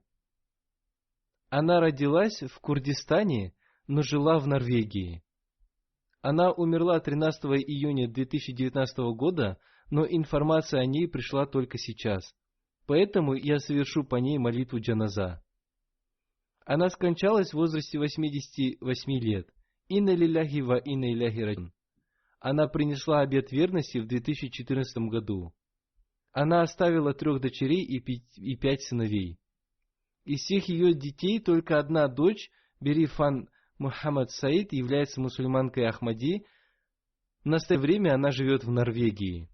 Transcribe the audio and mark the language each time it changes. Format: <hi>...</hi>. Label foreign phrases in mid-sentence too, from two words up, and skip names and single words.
<ru>Она родилась в Курдистане, но жила в Норвегии. Она умерла 13 июня 2019 года, но информация о ней пришла только сейчас. Поэтому я совершу по ней молитву джаназа. Она скончалась в возрасте 88 лет.</ru> <ar>إنا لله وإنا إليه راجعون.</ar> <ru>Она принесла обет верности в 2014 году. Она оставила 3 дочерей и 5 сыновей. Из всех ее детей только одна дочь, Берифан Мухаммад Саид, является мусульманкой Ахмади. В настоящее время она живет в Норвегии.</ru>